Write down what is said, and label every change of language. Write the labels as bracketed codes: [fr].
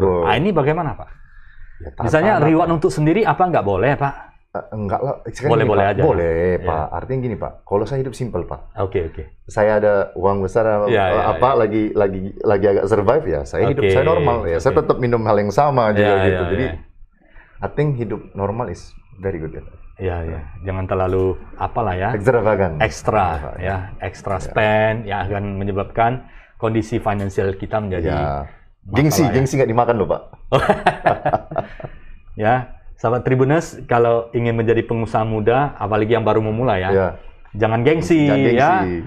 [id] Nah, ini bagaimana, Pak? Ya, misalnya reward untuk sendiri apa nggak boleh, Pak? Enggak lah. Boleh aja. Boleh, Pak. Artinya gini, Pak. Kalau saya hidup simple, Pak. Oke. Saya ada uang besar lagi agak survive ya. Saya hidup saya normal ya. Saya tetap minum hal yang sama juga gitu. Jadi [en] I think hidup normal is very good. [id] Iya. Jangan terlalu apalah ya. [en] Extravagant. [id] Extra spend yang akan menyebabkan kondisi finansial kita menjadi gengsi nggak dimakan loh, Pak. Ya. Sahabat Tribuners, kalau ingin menjadi pengusaha muda, apalagi yang baru memulai jangan gengsi ya.